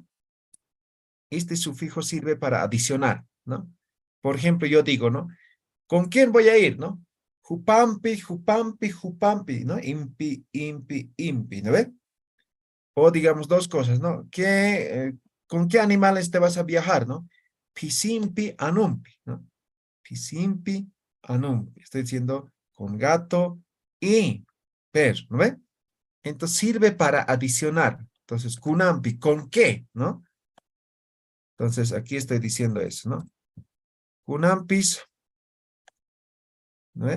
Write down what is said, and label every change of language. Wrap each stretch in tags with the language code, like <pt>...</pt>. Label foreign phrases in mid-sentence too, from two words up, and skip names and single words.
<es>Este sufijo sirve para adicionar, ¿no? Por ejemplo, yo digo, ¿no? ¿Con quién voy a ir, no?</es> <ay>Jupampi, jupampi, jupampi, ¿no? Impi, impi, impi, ¿no ve?</ay> <es>O digamos dos cosas, ¿no? ¿Con qué animales te vas a viajar, no?</es> <ay>Pisimpi, anumpi, ¿no? Pisimpi, anumpi.</ay> <es>Estoy diciendo con gato y perro, ¿no ve? Entonces sirve para adicionar. Entonces, kunampi, ¿con qué, no? Entonces, aquí estoy diciendo eso, ¿no? Kunampis, ¿no ve?</es>